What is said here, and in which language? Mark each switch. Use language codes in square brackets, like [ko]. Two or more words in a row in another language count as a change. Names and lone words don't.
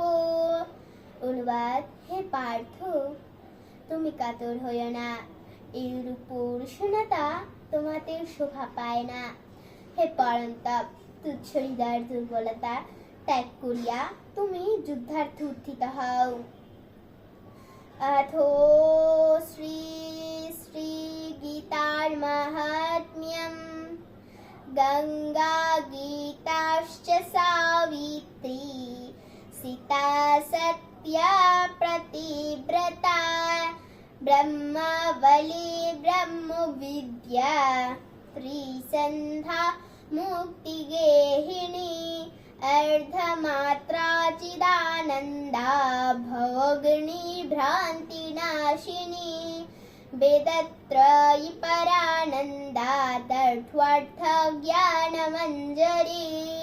[bn] অনুবাদ। হে পার্থ, তুমি কাতর হইও না, এইরূপ পৌরুষতা তোমাতে শোভা পায় না। হে পরন্তপ, তুচ্ছ হৃদয়ের দুর্বলতা ত্যাগ করিয়া তুমি যুদ্ধার্থে উত্থিত হও। [sa] अथो श्री श्री गीतार महात्म्यम। गंगा गीताश्च सावित्री सीता सत्या प्रतिव्रता ब्रह्मबली ब्रह्मविद्या त्रिसन्ध्या मुक्तिगेहिनी अर्धमात्रा चिदानन्दा भवग्नि भ्रान्तिनाशिनी वेदत्रयी परानन्दा तत्त्वार्थ ज्ञानमञ्जरी।